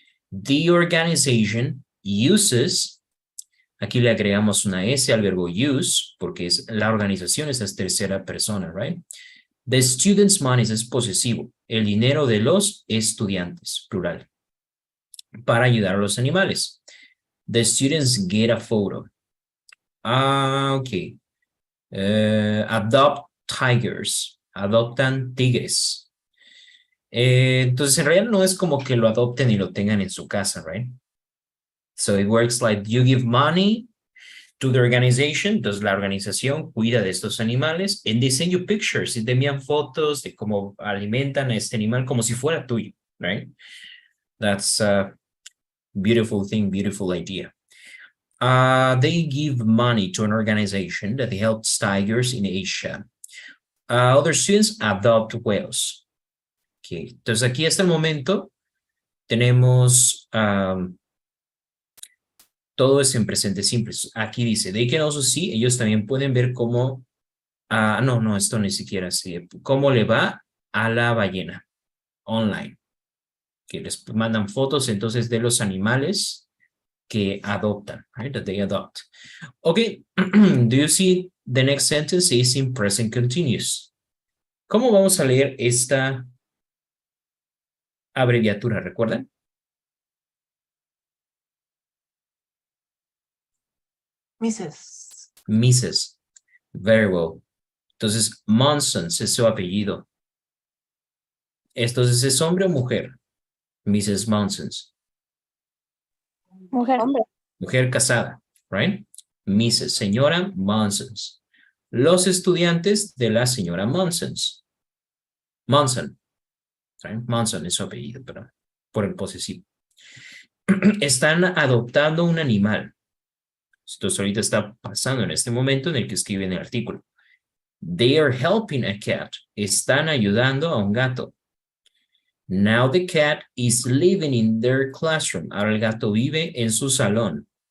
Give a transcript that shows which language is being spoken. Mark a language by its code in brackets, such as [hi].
[en] The organization uses, [es] aquí le agregamos una S al verbo use, porque es la organización, esa es tercera persona, right? [en] The students' money [es] es posesivo, el dinero de los estudiantes, plural, para ayudar a los animales. [en] The students get a photo. Ok. Adopt tigers, [es] adoptan tigres. Entonces, en realidad no es como que lo adopten y lo tengan en su casa, right? [en] So it works like you give money to the organization, [es] entonces la organización cuida de estos animales, [en] and they send you pictures, [es] y te envían fotos de cómo alimentan a este animal como si fuera tuyo, right? [en] That's a beautiful thing, beautiful idea. They give money to an organization that helps tigers in Asia. Other students adopt whales. Okay. [es] Entonces aquí hasta el momento tenemos todo es en presente simple. Aquí dice, [en] they can also see, [es] ellos también pueden ver cómo, no, esto ni siquiera sé, cómo le va a la ballena online. Que les mandan fotos entonces de los animales que adoptan, right? [en] That they adopt. Okay, do you see the next sentence is in present continuous? [es] ¿Cómo vamos a leer esta abreviatura? ¿Recuerdan? [en] Mrs. [es] Mrs. [en] Very well. [es] Entonces, Monsons es su apellido. Entonces, ¿es hombre o mujer? Mrs. Monsons. Mujer, hombre. Mujer casada, right? Mrs. Señora Monsons. Los estudiantes de la señora Monsons. Monson. Right? Monson es su apellido, pero por el posesivo. Están adoptando un animal. Esto ahorita está pasando en este momento en el que escriben el artículo. [en] They are helping a cat. [es] Están ayudando a un gato. [en] Now the cat is living in their classroom. [es] Ahora el gato vive en su salón.